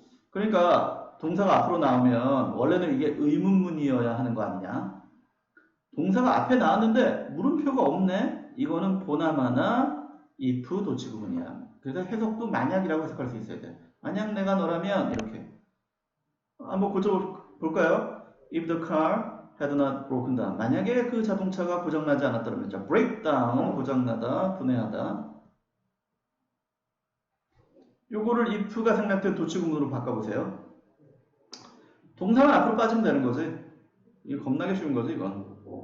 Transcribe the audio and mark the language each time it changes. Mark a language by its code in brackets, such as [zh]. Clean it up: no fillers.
[ko] 그러니까 동사가 앞으로 나오면 원래는 이게 의문문이어야 하는 거 아니냐? 동사가 앞에 나왔는데 물음표가 없네? 이거는 보나마나 if 도치구문이야. 그래서 해석도 만약이라고 해석할 수 있어야 돼. 만약 내가 너라면 이렇게 한번 고쳐볼까요? [en] If the car had not broken down. [ko] 만약에 그 자동차가 고장나지 않았더라면 자, break down, 고장나다, 분해하다. 요거를 if가 생략된 도치구문으로 바꿔보세요. 동사만 앞으로 빠지면 되는 거지. 이거 겁나게 쉬운 거지 이건.